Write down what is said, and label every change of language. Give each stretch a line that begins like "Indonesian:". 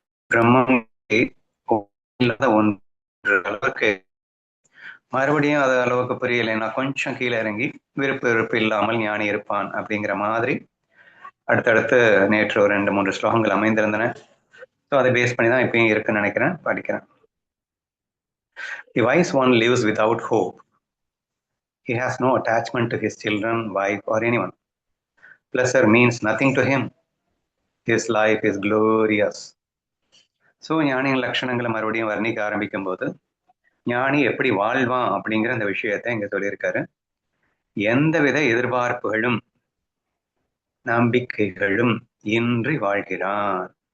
Tamil: பிரம்மம் இல்லாத ஒன்று அளவுக்கு மறுபடியும் அது அளவுக்கு புரியலைன்னா கொஞ்சம் கீழே இறங்கி விருப்பு வெறுப்பு இல்லாமல் ஞானி இருப்பான் அப்படிங்கிற மாதிரி அடுத்தடுத்து நேற்று ஒரு 2-3 ஸ்லோகங்கள் அமைந்திருந்தன. ஸோ அதை பேஸ் பண்ணி தான் இப்பயும் இருக்குன்னு நினைக்கிறேன், படிக்கிறேன்.
English: The wise one lives without hope. He has no attachment to his children, wife, or anyone. Pleasure means nothing to him. His life is glorious.
Tamil: So ஞானியின் லட்சணங்களை மறுபடியும் வர்ணிக்க ஆரம்பிக்கும் போது ஞானி எப்படி வாழ்வான் அப்படிங்கிற அந்த விஷயத்தை இங்க சொல்லியிருக்காரு. எந்தவித எதிர்பார்ப்புகளும் நம்பிக்கைகளும் இன்றி வாழ்கிறான்.